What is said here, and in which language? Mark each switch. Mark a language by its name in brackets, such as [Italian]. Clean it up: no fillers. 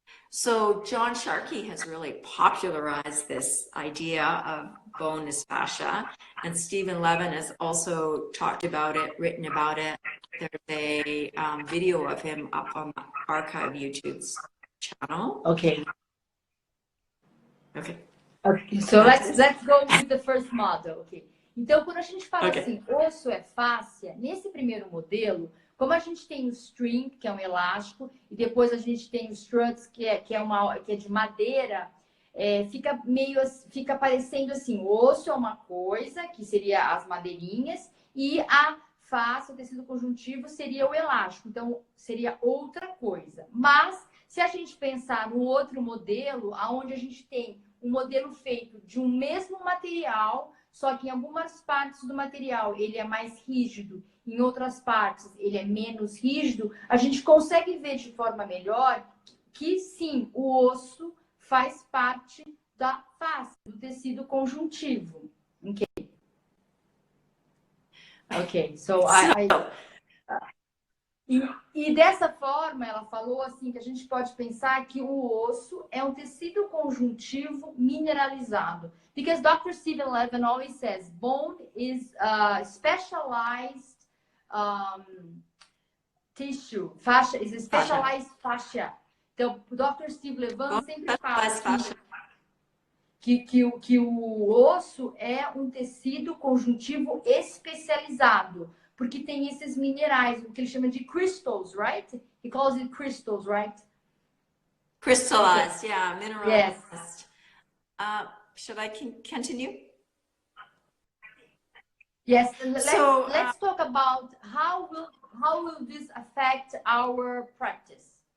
[English] So John Sharkey has really popularized this idea of bone is fascia, and Stephen Levin has also talked about it, written about it. There's a video of him up on the Archive YouTube's channel. Okay. Okay. Okay, so let's go with the first model, ok? [Portuguese] Então, quando a gente fala assim, osso é fáscia, nesse primeiro modelo, como a gente tem o string, que é um elástico, e depois a gente tem o struts, que é de madeira, fica parecendo assim, o osso é uma coisa, que seria as madeirinhas, e a face, o tecido conjuntivo, seria o elástico. Então, seria outra coisa. Mas, se a gente pensar no outro modelo, onde a gente tem um modelo feito de um mesmo material, só que em algumas partes do material ele é mais rígido, em outras partes ele é menos rígido, a gente consegue ver de forma melhor que sim, o osso faz parte da face, do tecido conjuntivo. Ok, so e dessa forma, ela falou assim, que a gente pode pensar que o osso é um tecido conjuntivo mineralizado. [English] Because Dr. Stephen Levin always says, bone is a specialized tissue. Fascia is a specialized fascia. [Portuguese] Então, o Dr. Steve Levin sempre fala que o osso é um tecido conjuntivo especializado. Porque tem esses minerais, o que ele chama de crystals, right? [English] He calls it crystals, right? Crystallized, yeah, mineralized. Yes. Should I continue? Yes. Let's talk about how will this affect our practice?